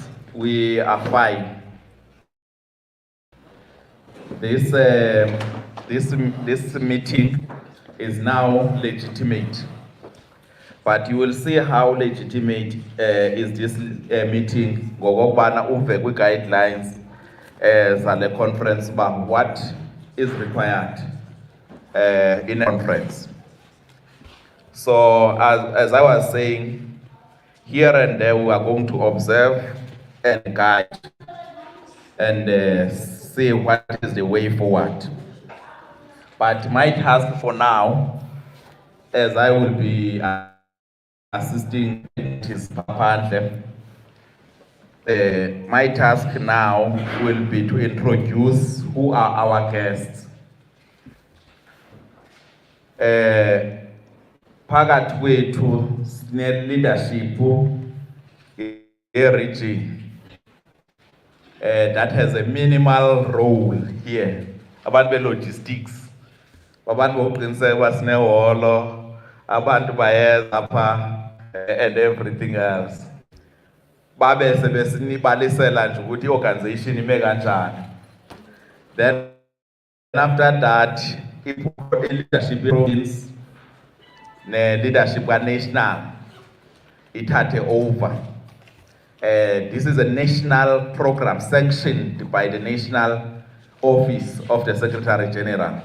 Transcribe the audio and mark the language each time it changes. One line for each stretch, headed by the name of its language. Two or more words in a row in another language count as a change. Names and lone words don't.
English: We are fine. This meeting is now legitimate, but you will see how legitimate is this meeting.
Xhosa: Ngokubana uve kwi
English: guidelines zale conference about what is required in a conference. So as I was saying, here and there we are going to observe and guide and see what is the way forward. But my task for now, as I will be assisting his Papandle, my task now will be to introduce who are our guests.
Xhosa: Phakathi kwethu sine
English: leadership region that has a minimal role here.
Xhosa: Abantu be logistics, abantu boqiniseka sine holo, abantu bayeza apha
English: and everything else.
Xhosa: Babe sebesinibalisela nje ukuthi organization ime kanjani.
English: Then after that, leadership province ne leadership national ithathe over. This is a national program sanctioned by the National Office of the Secretary General.